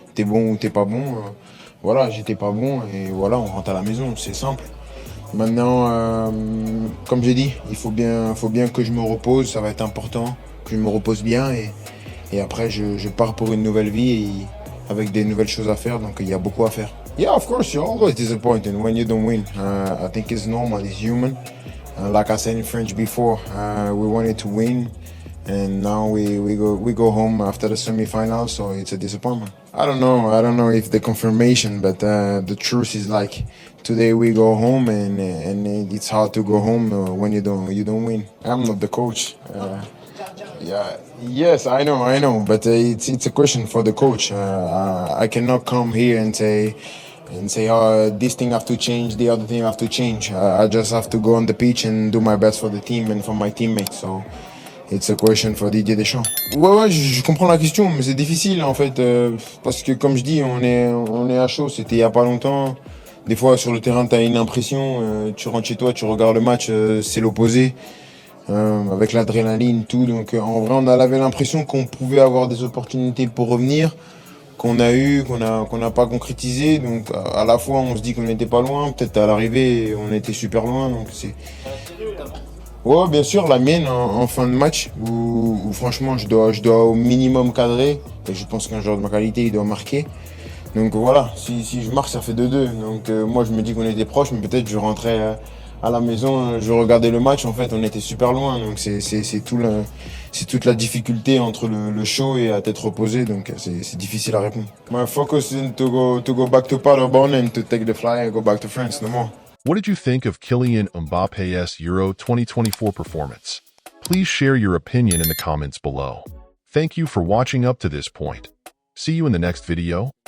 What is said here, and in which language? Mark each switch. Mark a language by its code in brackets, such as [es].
[fr] T'es bon ou t'es pas bon. Voilà, j'étais pas bon et voilà, on rentre à la maison, c'est simple. Maintenant, comme j'ai dit, il faut bien que je me repose, ça va être important, que je me repose bien et après, je pars pour une nouvelle vie avec des nouvelles choses à faire, donc il y a beaucoup à faire. [en] Yeah, of course, you're always disappointed when you don't win. I think it's normal, it's human. Like I said in French before, we wanted to win, and now we go home after the semi-final, so it's a disappointment. I don't know if the confirmation, but the truth is like today we go home, and it's hard to go home when you don't win. I'm not the coach. Yeah. Yes, I know, but it's a question for the coach. I cannot come here and say, oh, this thing have to change, the other thing have to change. I just have to go on the pitch and do my best for the team and for my teammates. So it's a question for Didier Deschamps. [fr] Ouais, je comprends la question, mais c'est difficile en fait, parce que comme je dis, on est à chaud. C'était il y a pas longtemps. Des fois sur le terrain, t'as une impression. Tu rentres chez toi, tu regardes le match, c'est l'opposé. Avec l'adrénaline, tout. Donc en vrai, on avait l'impression qu'on pouvait avoir des opportunités pour revenir, qu'on a eu, qu'on n'a pas concrétisé. Donc à la fois, on se dit qu'on n'était pas loin. Peut-être à l'arrivée, on était super loin. Donc c'est. Ouais, bien sûr, la mienne en fin de match où franchement, je dois au minimum cadrer. Et je pense qu'un joueur de ma qualité, il doit marquer. Donc voilà, si je marque, ça fait 2-2. Donc moi, je me dis qu'on était proche, mais peut-être je rentrais à la maison, je regardais le match, en fait, on était super loin. Donc c'est toute la difficulté entre le show et la tête reposée. Donc c'est difficile à répondre. [en] My focus is to go back to Paderborn and to take the fly and go back to France, no more. What did you think of Kylian Mbappe's Euro 2024 performance? Please share your opinion in the comments below. Thank you for watching up to this point. See you in the next video.